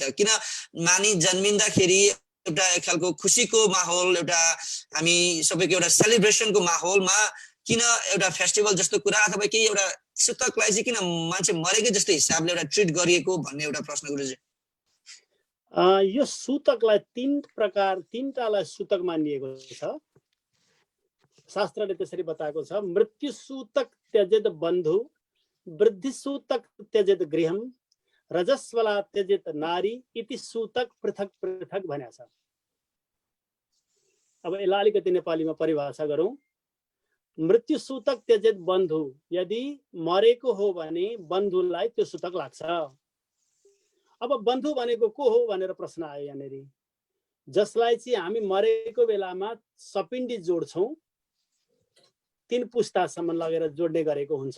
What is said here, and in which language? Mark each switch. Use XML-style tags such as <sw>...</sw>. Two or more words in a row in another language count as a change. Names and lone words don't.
<ne>किन नानी जन्मिँदाखेरि एउटा एक खालको खुसीको माहौल, एउटा हामी सबैको एउटा सेलिब्रेसनको माहौलमा किन एउटा फेस्टिभल जस्तो कुरा अथवा केही एउटा सुतकलाई चाहिँ किन मान्छे मरेकै जस्तो हिसाबले एउटा ट्रिट गरिएको भन्ने एउटा प्रश्न गुरुजी। यो सुतकलाई तीनटालाई सुतक मानिएको छ। शास्त्रले त्यसरी बताएको छ,</ne> <sa>मृत्यु सूतक त्यजेत बन्धु, वृद्धि सूतक त्यजेत गृहम, रजस्वला त्यजेत नारी इति सूतक पृथक पृथक</sa> <ne>भनेको छ। अब यसलाई अलिकति नेपालीमा परिभाषा गरौँ।</ne> <sa>मृत्यु सूतक त्यजेत बन्धु,</sa> <ne>यदि मरेको हो भने बन्धुलाई त्यो सूतक लाग्छ। अब बन्धु भनेको को हो भनेर प्रश्न आयो यहाँनिर। जसलाई चाहिँ हामी मरेको बेलामा सपिण्डी जोड्छौँ, 3 पुस्तासम्म लगेर जोड्ने गरेको हुन्छ।</ne>